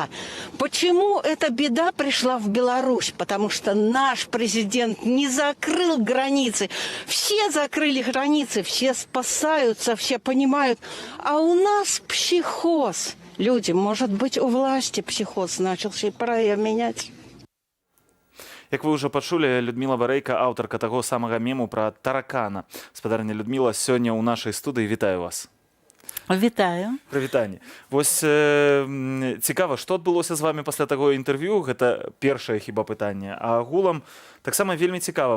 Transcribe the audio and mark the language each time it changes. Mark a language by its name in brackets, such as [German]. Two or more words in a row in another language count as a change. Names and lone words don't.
[Russian] Почему эта беда пришла в Беларусь? Потому что наш президент не закрыл границы. Все закрыли границы, все спасаются, все понимают. А у нас психоз. Люди, может быть, у власти психоз начался, и пора ее менять. [Belarusian] Як вы ўжо пачулі, Людміла Барэйка, аўтарка таго самага мему пра таракана. Спадарня Людміла, сёння ў нашай студыі. Вітаю вас. Вітаю. Прывітанне. Вось цікава, што адбылося з вами пасля таго інтэрв'ю? Гэта першае хіба пытанне. А агулам таксама вельмі цікава.